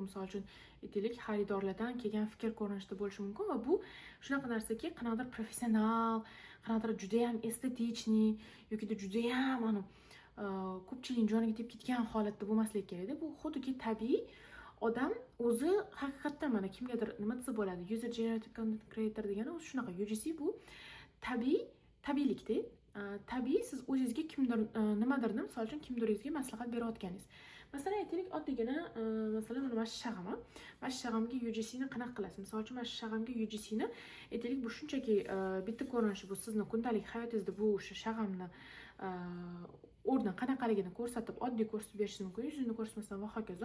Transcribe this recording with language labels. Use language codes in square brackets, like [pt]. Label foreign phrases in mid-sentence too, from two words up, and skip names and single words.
[uz] Misol uchun aytaylik, xaridorlardan kelgan fikr ko'rinishida bo'lishi mumkin va bu shunaqa narsaki, qanaqadir professional, qanaqadir juda ham estetichniy yoki juda ham ko'pchilikning joniga tegib ketgan holatda bo'lmasligi kerak. Bu xuddiki tabiiy odam o'zi haqiqatdan mana kimgadir nima desa bo'ladi, [en] user generated content creator [uz] degani o'zi shunaqa. UGC bu tabiiylikda. Tabiiy siz o'zingizga kimdir nimadirni, misol uchun kimdiringizga maslahat berayotganingiz. Masalan, aytaylik, oddiygina masalan mana shu shag'am. Mana shu shag'amga UGC ni qanaqa qilasiz? Misol uchun mana shu shag'amga UGC ni aytaylik, bu shunchaki bitta ko'rinishi, bu sizni kundalik hayotingizda bu o'sha shag'amni o'rni qanaqaligini ko'rsatib, oddiy ko'rsatib berishingiz mumkin, yuzingizni ko'rsatmasdan va hokazo.